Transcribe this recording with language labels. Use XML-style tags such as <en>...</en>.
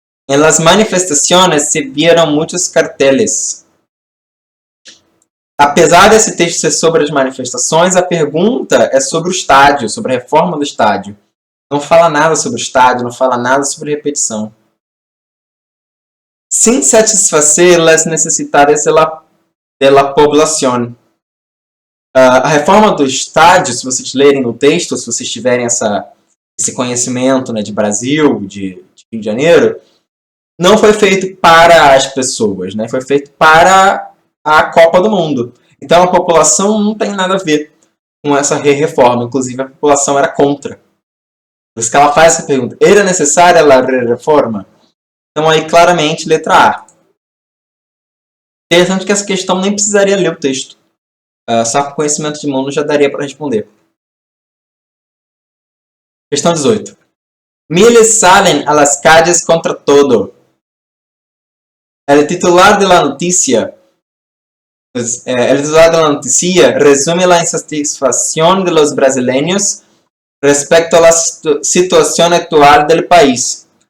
<es>Em las manifestaciones se vieron muitos carteles.</es> <pt>Apesar desse texto ser sobre as manifestações, a pergunta é sobre o estádio, sobre a reforma do estádio. Não fala nada sobre o estádio, não fala nada sobre repetição.</pt> <es>Sin satisfacer las necesidades de la población.</es> <pt>A reforma do estádio, se vocês lerem no texto, se vocês tiverem esse conhecimento, né, de Brasil, de Rio de Janeiro, não foi feito para as pessoas, né? Foi feito para a Copa do Mundo. Então a população não tem nada a ver com essa reforma. Inclusive a população era contra. Por isso que ela faz essa pergunta. Era necessária a reforma? Então aí claramente letra A. Interessante que essa questão nem precisaria ler o texto. Só com conhecimento de mundo já daria para responder. Questão 18.</pt> <es>Miles salen a las calles contra todo. El titular de la noticia resume la insatisfacción de los brasileños respecto a la situación actual del país.</es>